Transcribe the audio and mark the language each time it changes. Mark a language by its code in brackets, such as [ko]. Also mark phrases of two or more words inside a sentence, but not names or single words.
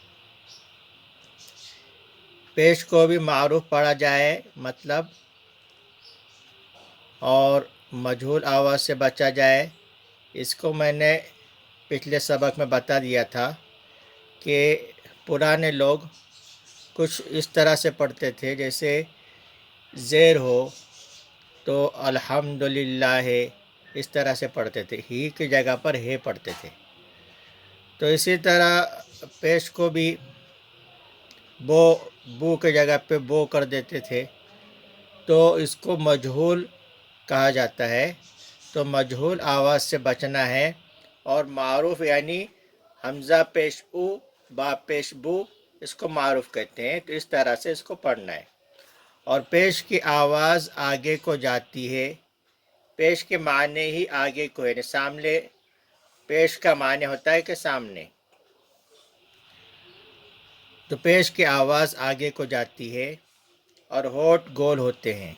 [ur] پیش کو بھی معروف پڑھا جائے مطلب اور مجہول آواز سے بچا جائے، اس کو میں نے پچھلے سبق میں بتا دیا تھا کہ پرانے لوگ کچھ اس طرح سے پڑھتے تھے، جیسے زیر ہو تو الحمدللہ ہے، اس طرح سے پڑھتے تھے، ہی کی جگہ پر ہے پڑھتے تھے۔ تو اسی طرح پیش کو بھی بو کی جگہ پہ بو کر دیتے تھے، تو اس کو مجہول کہا جاتا ہے۔ تو مجہول آواز سے بچنا ہے، اور معروف یعنی حمزہ پیش او با پیش بو، اس کو معروف کہتے ہیں۔ تو اس طرح سے اس کو پڑھنا ہے۔ اور پیش کی آواز آگے کو جاتی ہے۔ پیش کے معنی ہی آگے کو ہے، سامنے۔ پیش کا معنی ہوتا ہے کہ سامنے۔ تو پیش کی آواز آگے کو جاتی ہے اور ہونٹ گول ہوتے ہیں۔